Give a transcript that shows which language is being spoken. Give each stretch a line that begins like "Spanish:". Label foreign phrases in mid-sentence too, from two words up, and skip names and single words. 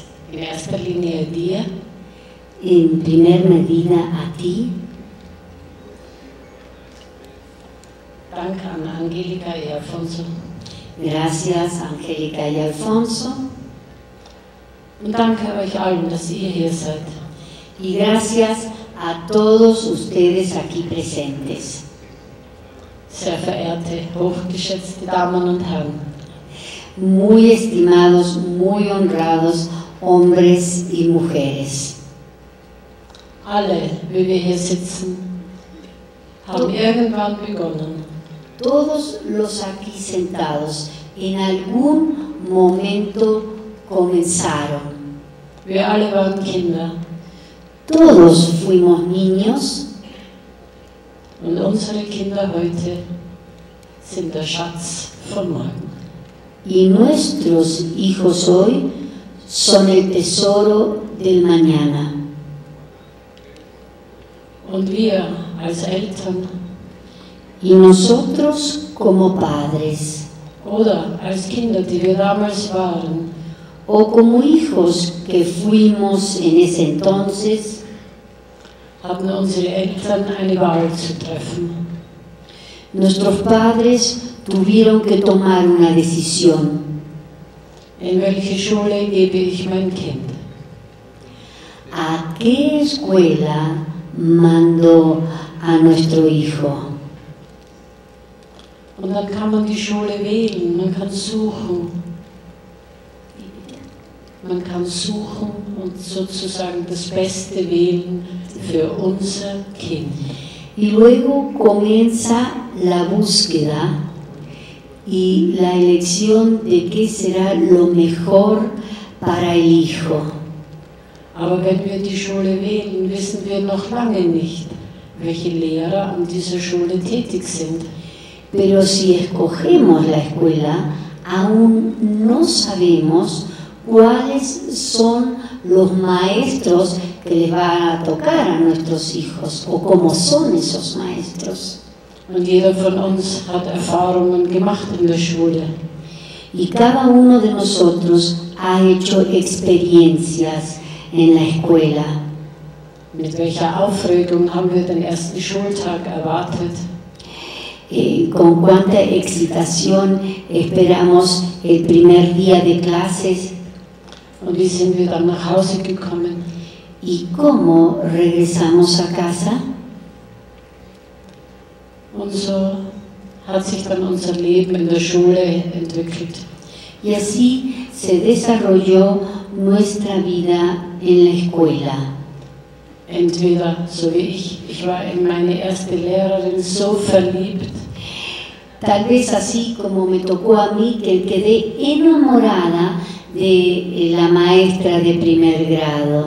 German: In erster Linie dir.
Spanish: En primer medida a ti.
German: Danke an Angelika y Alfonso.
Spanish: Gracias, Angélica y Alfonso.
German: Und danke euch allen, dass ihr hier seid.
Spanish: Y gracias a todos ustedes aquí presentes.
German: Sehr verehrte, hochgeschätzte Damen und Herren.
Spanish: Muy estimados, muy honrados hombres y mujeres.
German: Alle, wie wir hier sitzen, haben irgendwann begonnen,
Spanish: Todos los aquí sentados en algún momento comenzaron.
German: wir alle waren Kinder
Spanish: Todos fuimos niños
German: und unsere Kinder heute sind der Schatz von morgen.
Spanish: y nuestros hijos hoy son el tesoro del mañana.
German: Und wir als Eltern
Spanish: Y nosotros como padres
German: oder als Kinder, die wir damals waren,
Spanish: o como hijos que fuimos en ese entonces,
German: hatten unsere Eltern eine Wahl zu treffen.
Spanish: nuestros padres tuvieron que tomar una decisión.
German: In welche Schule gebe ich mein Kind?
Spanish: ¿A qué escuela mando a nuestro hijo?
German: Und dann kann man die Schule wählen, man kann suchen. Man kann suchen und sozusagen das Beste wählen für unser Kind.
Spanish: Y luego comienza la búsqueda y la elección de qué será lo mejor para el hijo.
German: Aber wenn wir die Schule wählen, wissen wir noch lange nicht, welche Lehrer an dieser Schule tätig sind.
Spanish: Pero si escogemos la escuela, aún no sabemos cuáles son los maestros que les van a tocar a nuestros hijos o cómo son esos maestros.
German: Und jeder von uns hat Erfahrungen gemacht in der Schule.
Spanish: Y cada uno de nosotros ha hecho experiencias en la escuela.
German: Mit welcher Aufregung haben wir den ersten Schultag erwartet?
Spanish: Con cuánta excitación esperamos el primer día de clases
German: Und wie sind wir dann nach Hause gekommen?
Spanish: y cómo regresamos a casa.
German: Und so hat sich dann unser Leben in der Schule entwickelt.
Spanish: Y así se desarrolló nuestra vida en la escuela.
German: Entweder so wie ich war in meine erste Lehrerin so verliebt,
Spanish: Tal vez así como me tocó a mí, que quedé enamorada de la maestra de primer grado.